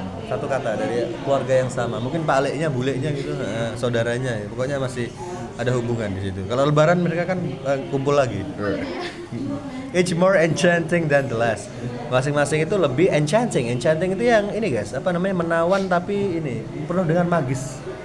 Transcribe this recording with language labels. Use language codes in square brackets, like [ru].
[id] Satu kata dari keluarga yang sama. Mungkin pak aleknya, bulenya gitu, saudaranya. Pokoknya masih ada hubungan di situ. Kalau lebaran mereka kan kumpul lagi. [en] Each more enchanting than the last. [id] Masing-masing itu lebih enchanting. Enchanting itu yang ini guys, menawan tapi ini penuh dengan magis.